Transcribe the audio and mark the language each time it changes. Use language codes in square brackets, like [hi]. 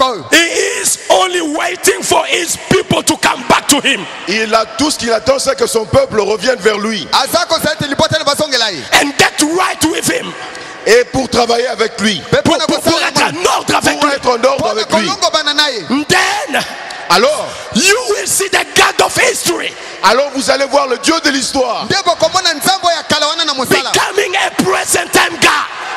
[en] he is only waiting for his people to come back to him. [fr] Il a tout ce qu'il attend, c'est que son peuple revienne vers lui. [en] And get right with him. [fr] Et pour travailler avec lui. Pour être en ordre avec lui. Être en ordre avec lui. [en] Then, [fr] alors, [en] you will see the God of history. [fr] Alors vous allez voir le Dieu de l'histoire. [en] Becoming a present time God.